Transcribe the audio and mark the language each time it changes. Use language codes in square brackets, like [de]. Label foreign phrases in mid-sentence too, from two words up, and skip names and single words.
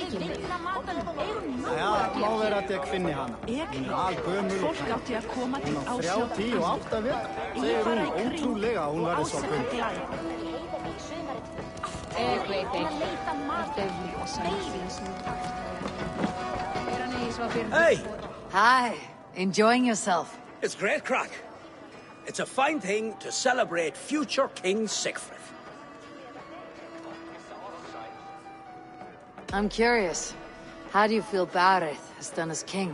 [is] Já, má vera að ég finni hana. Hún er algömul og hæg. Hún á 38 vekk. Segir hún ótrúlega að hún verði svo gömul. Ég veit ekki. [en] Hey! Hi, enjoying yourself? It's great crack. It's a fine thing to celebrate future King Sigfrid. I'm curious. How do you feel Barad has done as king?